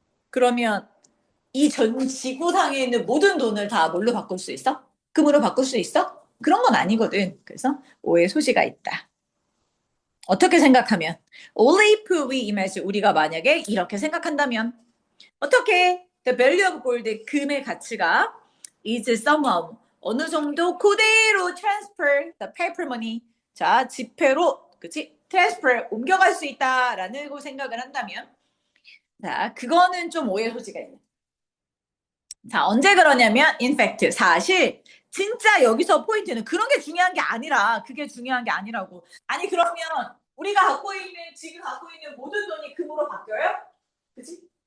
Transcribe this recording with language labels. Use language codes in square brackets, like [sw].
[ko] 그러면 이 전 지구상에 있는 모든 돈을 다 뭘로 바꿀 수 있어? 금으로 바꿀 수 있어? 그런 건 아니거든. 그래서 오해의 소지가 있다. 어떻게 생각하면? [en] Only if we imagine, [ko] 우리가 만약에 이렇게 생각한다면 어떻게? [en] The value of gold, [ko] 금의 가치가 [en] is somehow, [ko] 어느 정도 그대로 [en] transfer the paper money, [ko] 자, 지폐로, 그치? transfer, 옮겨갈 수 있다라는 생각을 한다면 자, 그거는 좀 오해 소지가 있는. 자, 언제 그러냐면, [en] in fact, [ko] 사실, 진짜 여기서 포인트는 그런 게 중요한 게 아니라, 그게 중요한 게 아니라고. 아니, 그러면 우리가 지금 갖고 있는 모든 돈이 금으로 바뀌어요? 그치?